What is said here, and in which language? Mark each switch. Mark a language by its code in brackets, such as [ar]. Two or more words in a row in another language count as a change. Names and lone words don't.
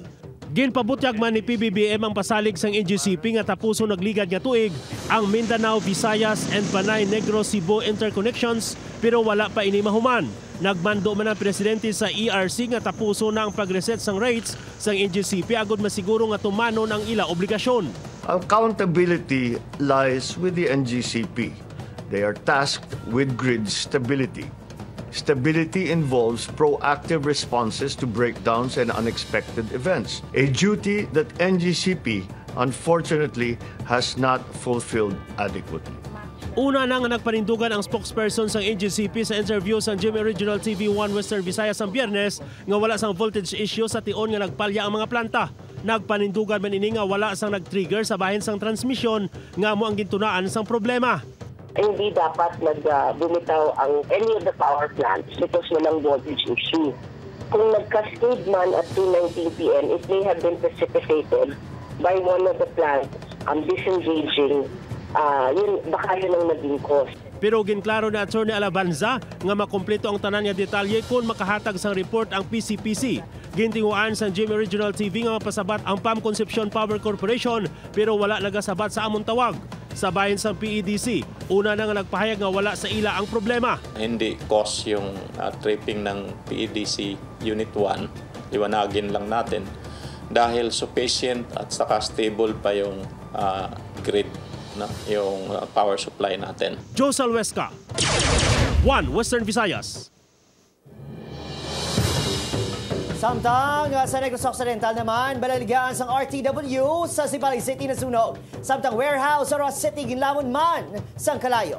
[hil] Ginpabutyag man ni PBBM ang pasalig sang NGCP nga tapuso nagligad nga tuig ang Mindanao, Visayas and Panay Negros Cebu interconnections pero wala pa ini mahuman. Nagmando man ang presidente sa ERC nga tapuso na ang pag-reset sang rates sang NGCP agud masiguro nga tumanon ang ila obligasyon. [en] Accountability lies with the NGCP. They are tasked with grid stability. Stability involves proactive responses to breakdowns and unexpected events, a duty that NGCP unfortunately has not fulfilled adequately. [hil] Una na nga nagpanindugan ang spokesperson sang NGCP sa interview sa GMA Regional TV 1 Western Visayas ang Biyernes nga wala sang voltage issue sa tion nga nagpalya ang mga planta. Nagpanindugan man ini nga wala sang nag-trigger sa bahin sang transmission nga mo ang gintunaan sang problema. [tl] Hindi dapat bumitaw ang [en] any of the power plants because walang voltage issue. [tl] Kung nag-cascade man at [en] 2:19 p.m., it may have been precipitated by one of the plants disengaging. [tl] Baka yun ang naging cause. [hil] Pero ginklaro na Attorney Alabanza nga makumpleto ang tanan nga detalye kung makahatag sang report ang PCPC. Gintinguan sa GMA Regional TV nga mapasabat ang PAM Concepcion Power Corporation pero wala nagasabat sa among tawag. Sa bahin sa PEDC, una na nga nagpahayag nga wala sa ila ang problema. [tl] Hindi cause yung tripping ng PEDC Unit 1, liwanagin lang natin dahil sufficient at saka stable pa yung grid, yung power supply natin. [hil] Josel Huesca, 1 Western Visayas. Samtang sa Negros Occidental naman, balaligaan sang RTW sa Sibali City na sunog. Samtang warehouse sa Ross City, ginlamon man sang Kalayo.